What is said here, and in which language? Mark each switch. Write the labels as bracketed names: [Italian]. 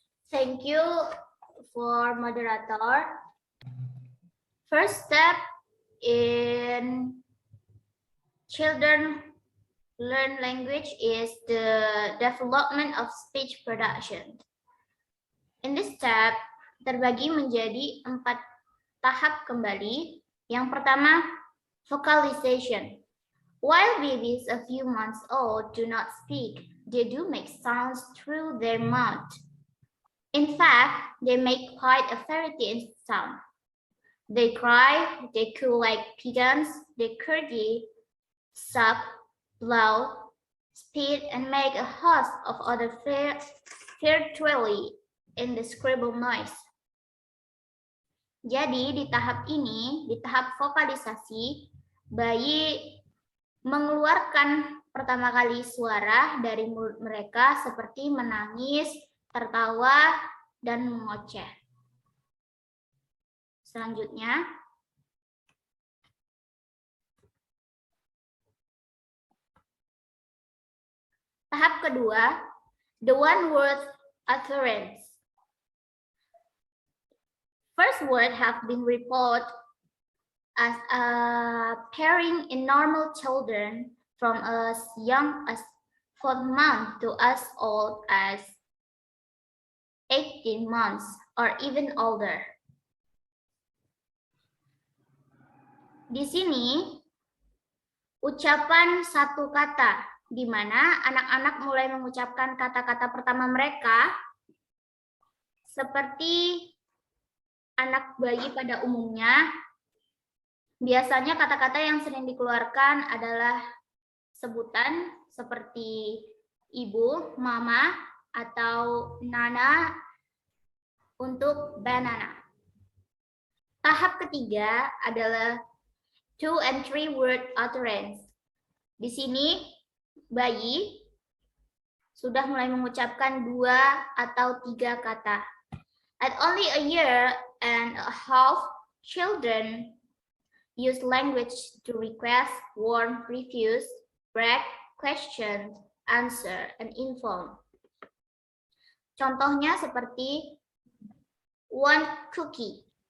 [English] Thank you for moderator. First step in children learn language is the development of speech production. In this step, [Indonesian] terbagi menjadi 4 tahap kembali. Yang pertama, vocalization. [English] While babies a few months old do not speak, they do make sounds through their mouth. In fact, they make quite a variety in sound. They cry, they coo like pigeons, they curdy, suck, blow, spit, and make a host of other virtually indescribable noise. [Indonesian] Jadi di tahap ini, di tahap vokalisasi, bayi mengeluarkan pertama kali suara dari mulut mereka seperti menangis, tertawa, dan mengoceh. Selanjutnya, tahap kedua, [English] the one word utterance. First word have been reported as appearing in normal children from as young as 4 months to as old as 18 months or even older. [Indonesian] Di sini, ucapan satu kata, di mana anak-anak mulai mengucapkan kata-kata pertama mereka, seperti anak bayi pada umumnya. Biasanya kata-kata yang sering dikeluarkan adalah sebutan seperti ibu, mama, atau nana untuk banana. Tahap ketiga adalah [English] 2 and 3 word utterance. [Indonesian] Di sini bayi sudah mulai mengucapkan 2 atau 3 kata. [English] At only a year and a half, children use language to request, warn, refuse, brag, question, answer, and inform. [Indonesian] Contohnya seperti [English] want cookie.